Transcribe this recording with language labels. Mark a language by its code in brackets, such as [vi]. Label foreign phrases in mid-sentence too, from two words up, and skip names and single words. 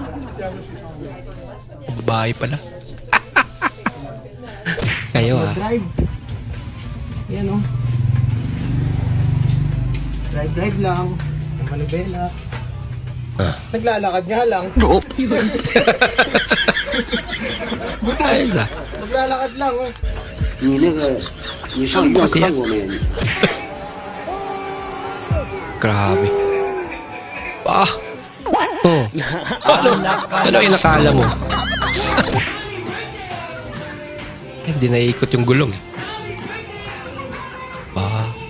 [tl] Babae pala. Kayo ah. Drive. Yan o. Drive lang. Ang manibela. Naglalakad nga lang. Ayos ah. Naglalakad lang oh. [zh] 你那个，你上医院看过没？ [tl] Grabe. Ah! Oh. Ano inakala mo? Hindi naiikot yung gulong eh. Ah.